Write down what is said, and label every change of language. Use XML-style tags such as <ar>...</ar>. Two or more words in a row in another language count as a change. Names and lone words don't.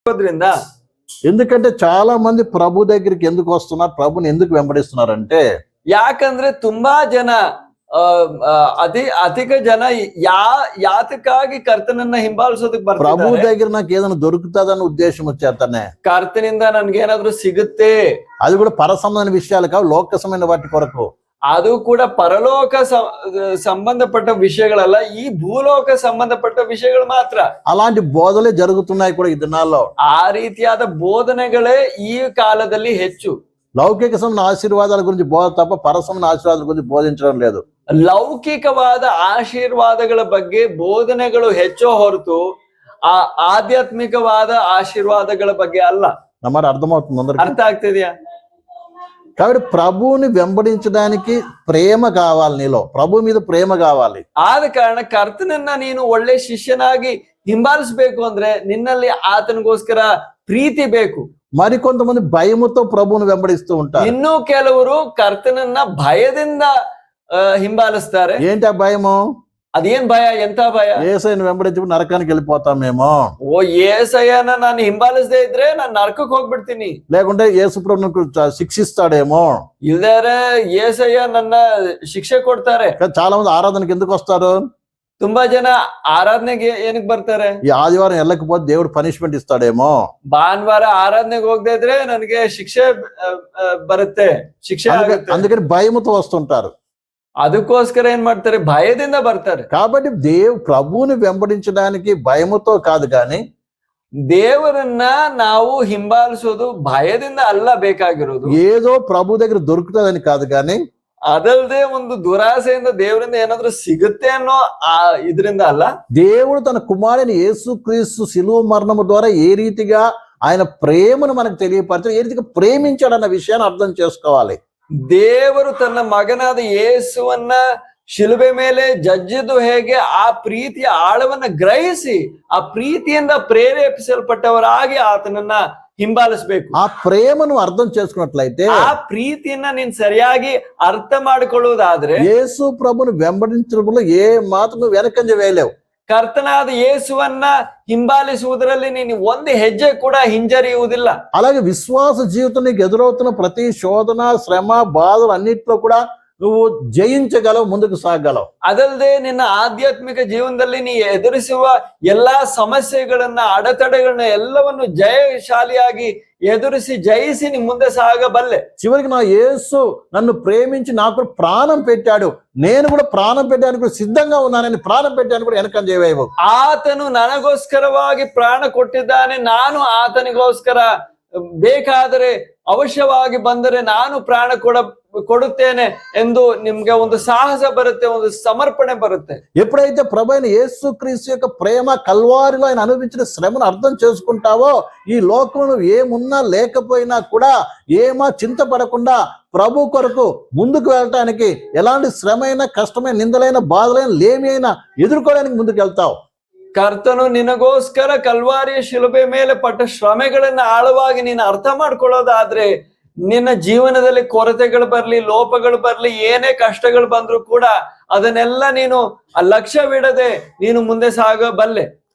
<te>ఎందుకంటే చాలా మంది ప్రభు దగ్గరికి ఎందుకు వస్తున్నారు, ప్రభుని ఎందుకు వెంబడిస్తున్నారంటే,</te> <kn>ಯಾಕಂದ್ರೆ ತುಂಬಾ ಜನ ಅಧಿಕ ಜನ ಯಾತಕ್ಕಾಗಿ ಕರ್ತನನ್ನ ಹಿಂಬಾಲಿಸೋದಕ್ಕೆ</kn> <te>ప్రభు</te> <kn>ಬರ್ತಾರೆ.</kn> <te>దగ్గర నాకు ఏదైనా దొరుకుతుందన్న ఉద్దేశం వచ్చేతనే,</te> <kn>ಕರ್ತನಿಂದ ನನ್ಗೇನಾದ್ರೂ ಸಿಗುತ್ತೆ,</kn> <te>అది కూడా పరసంబంధమైన విషయాలు కావు, లోకసమైన వాటి కొరకు.</te> <kn>ಅದು ಕೂಡ ಪರಲೋಕ ಸಂಬಂಧಪಟ್ಟ ವಿಷಯಗಳಲ್ಲ, ಈ ಭೂಲೋಕ ಸಂಬಂಧಪಟ್ಟ ವಿಷಯಗಳು ಮಾತ್ರ.</kn> <te>అలాంటి బోధలే జరుగుతున్నాయి కూడా ఈ దినాల్లో.</te> <kn>ಆ ರೀತಿಯಾದ ಬೋಧನೆಗಳೇ ಈ ಕಾಲದಲ್ಲಿ ಹೆಚ್ಚು.</kn> <te>లౌకిక సంబంధ ఆశీర్వాదాల గురించి బోధ తప్ప పరసంబంధ ఆశీర్వాదాల గురించి బోధించడం లేదు.</te> <kn>ಲೌಕಿಕವಾದ ಆಶೀರ್ವಾದಗಳ ಬಗ್ಗೆ ಬೋಧನೆಗಳು ಹೆಚ್ಚೋ ಹೊರತು ಆ ಆಧ್ಯಾತ್ಮಿಕವಾದ ಆಶೀರ್ವಾದಗಳ ಬಗ್ಗೆ ಅಲ್ಲ.</kn> <te>నమ్మరు అర్థమవుతుంది అందరికీ?</te> <kn>ಅರ್ಥ ಆಗ್ತಿದ್ಯಾ?</kn> <te>కాబట్టి ప్రభువుని వెంబడించడానికి ప్రేమ కావాలి, నీలో ప్రభు మీద ప్రేమ కావాలి.</te> <kn>ಆದ ಕಾರಣ ಕರ್ತನನ್ನ ನೀನು ಒಳ್ಳೆ ಶಿಷ್ಯನಾಗಿ ಹಿಂಬಾಲಿಸಬೇಕು ಅಂದ್ರೆ ನಿನ್ನಲ್ಲಿ ಆತನಿಗೋಸ್ಕರ ಪ್ರೀತಿ ಬೇಕು.</kn> <te>మరికొంతమంది భయముతో ప్రభువుని వెంబడిస్తూ ఉంటారు.</te> <kn>ಇನ್ನೂ ಕೆಲವರು ಕರ್ತನನ್ನ ಭಯದಿಂದ ಹಿಂಬಾಲಿಸ್ತಾರೆ.</kn> <te>ఏంటి ఆ భయము?</te> <kn>ಅದೇನ್ ಭಯ? ಎಂತ ಭಯ?</kn> <te>యేసయ్యను వెంబడించి నరకానికి వెళ్ళిపోతామేమో,</te> <kn>ಓ యేసయ్యನ ನಾನು ಹಿಂಬಾಲಿಸದೇ ಇದ್ರೆ ನಾನು ನರಕಕ್ಕೆ ಹೋಗ್ಬಿಡ್ತೀನಿ,</kn> <te>లేకుంటే యేసు ప్రభువును శిక్షిస్తాడేమో,</te> <kn>ಇಲ್ದಾರೆ యేసయ్ಯ ನನ್ನ ಶಿಕ್ಷೆ ಕೊಡ್ತಾರೆ.</kn> <te>చాలా మంది ఆరాధనకి ఎందుకు వస్తారు?</te> <kn>ತುಂಬಾ ಜನ ಆರಾಧನೆಗೆ ಏನಕ್ಕೆ ಬರ್ತಾರೆ?</kn> <te>ఈ ఆదివారం వెళ్ళకపోతే దేవుడు పనిష్మెంట్ ఇస్తాడేమో,</te> <kn>ಭಾನುವಾರ ಆರಾಧನೆಗೆ ಹೋಗದೆ ಇದ್ರೆ ನನಗೆ ಶಿಕ್ಷೆ ಬರುತ್ತೆ, ಶಿಕ್ಷೆ ಆಗುತ್ತೆ.</kn> <te>అందుకని భయముతో వస్తుంటారు.</te> <kn>ಅದಕ್ಕೋಸ್ಕರ ಏನ್ ಮಾಡ್ತಾರೆ? ಭಯದಿಂದ ಬರ್ತಾರೆ.</kn> <te>కాబట్టి ప్రభువుని వెంబడించడానికి భయముతో కాదు, కానీ</te> <kn>ದೇವರನ್ನ ನಾವು ಹಿಂಬಾಲಿಸೋದು ಭಯದಿಂದ ಅಲ್ಲ ಬೇಕಾಗಿರೋದು.</kn> <te>ఏదో ప్రభు దగ్గర దొరుకుతుందని కాదు, కానీ</te> <kn>ಅದಲ್ಲದೆ ಒಂದು ದುರಾಸೆಯಿಂದ ದೇವರಿಂದ ಏನಾದ್ರೂ ಸಿಗುತ್ತೆ ಅನ್ನೋ ಇದರಿಂದ ಅಲ್ಲ.</kn> <te>దేవుడు తన కుమారుని యేసుక్రీస్తు శిలువ మరణము ద్వారా ఏ రీతిగా ఆయన ప్రేమను మనకు తెలియపరచాడు, ఏ రీతిగా ప్రేమించాడన్న విషయాన్ని అర్థం చేసుకోవాలి.</te> <kn>ದೇವರು ತನ್ನ ಮಗನಾದ ಯೇಸುವನ್ನ ಶಿಲುಬೆ ಮೇಲೆ ಜಜ್ಜಿದ್ದು ಹೇಗೆ, ಆ ಪ್ರೀತಿಯ ಆಳವನ್ನ ಗ್ರಹಿಸಿ ಆ ಪ್ರೀತಿಯಿಂದ ಪ್ರೇರೇಪಿಸಲ್ಪಟ್ಟವರಾಗಿ ಆತನನ್ನ ಹಿಂಬಾಲಿಸಬೇಕು.</kn> <te>ఆ ప్రేమను అర్థం చేసుకున్నట్లయితే,</te> <kn>ಆ ಪ್ರೀತಿಯನ್ನ ನೀನ್ ಸರಿಯಾಗಿ ಅರ್ಥ ಮಾಡಿಕೊಳ್ಳುವುದಾದ್ರೆ,</kn> <te>యేసు ప్రభుని వెంబడించడంలో ఏ మాత్రం వెనకంజ వేయలేవు.</te> <kn>ಕರ್ತನಾದ ಯೇಸುವನ್ನ ಹಿಂಬಾಲಿಸುವುದರಲ್ಲಿ ನೀನು ಒಂದು ಹೆಜ್ಜೆ ಕೂಡ ಹಿಂಜರಿಯುವುದಿಲ್ಲ.</kn> <te>అలాగే విశ్వాస జీవితం నీకు ఎదురవుతున్న ప్రతి శోధన, శ్రమ, బాధలు అన్నిట్లో కూడా నువ్వు జయించగలవు, ముందుకు సాగలవు.</te> <kn>ಅದಲ್ಲದೆ ನಿನ್ನ ಆಧ್ಯಾತ್ಮಿಕ ಜೀವನದಲ್ಲಿ ನೀ ಎದುರಿಸುವ ಎಲ್ಲಾ ಸಮಸ್ಯೆಗಳನ್ನ, ಅಡೆತಡೆಗಳನ್ನ ಎಲ್ಲವನ್ನು ಜಯಶಾಲಿಯಾಗಿ ಎದುರಿಸಿ ಜಯಿಸಿ ನೀ ಮುಂದೆ ಸಾಗಬಲ್ಲೆ.</kn> <te>చివరికి నా యేసు నన్ను ప్రేమించి నాకు ప్రాణం పెట్టాడు, నేను కూడా ప్రాణం పెట్టడానికి కూడా సిద్ధంగా ఉన్నానని, ప్రాణం పెట్టడానికి కూడా వెనకం చేయవేవు.</te> <kn>ಆತನು ನನಗೋಸ್ಕರವಾಗಿ ಪ್ರಾಣ ಕೊಟ್ಟಿದ್ದಾನೆ, ನಾನು ಆತನಿಗೋಸ್ಕರ ಬೇಕಾದರೆ ಅವಶ್ಯವಾಗಿ ಬಂದರೆ ನಾನು ಪ್ರಾಣ ಕೊಡುತ್ತೇನೆ ಎಂದು ನಿಮ್ಗೆ ಒಂದು ಸಾಹಸ ಬರುತ್ತೆ, ಒಂದು ಸಮರ್ಪಣೆ బರುತ್ತೆ.</kn> <te>ఎప్పుడైతే ప్రభు అయిన యేసుక్రీస్తు యొక్క ప్రేమ కల్వారిలో ఆయన అనుభవించిన శ్రమను అర్థం చేసుకుంటావో, ఈ లోకంలో ఏమున్నా లేకపోయినా కూడా ఏమా చింతపడకుండా ప్రభు కొరకు ముందుకు వెళ్ళటానికి, ఎలాంటి శ్రమైన, కష్టమైన, నిందలైన, బాధలైన, లేమి అయినా ఎదుర్కోవడానికి ముందుకు వెళ్తావు.</te> <kn>ಕರ್ತನು ನಿನಗೋಸ್ಕರ ಕಲ್ವಾರಿಯ ಶಿಲುಬೆ ಮೇಲೆ ಪಟ್ಟ ಶ್ರಮೆಗಳನ್ನ ಆಳವಾಗಿ ನೀನು ಅರ್ಥ ಮಾಡ್ಕೊಳ್ಳೋದಾದ್ರೆ, ನಿನ್ನ ಜೀವನದಲ್ಲಿ ಕೊರತೆಗಳು ಬರ್ಲಿ, ಲೋಪಗಳು ಬರ್ಲಿ, ಏನೇ ಕಷ್ಟಗಳು ಬಂದ್ರು ಕೂಡ ಅದನ್ನೆಲ್ಲ ನೀನು ಲಕ್ಷ್ಯವಿಡದೆ ನೀನು ಮುಂದೆ ಸಾಗಬಲ್ಲೆ.</kn>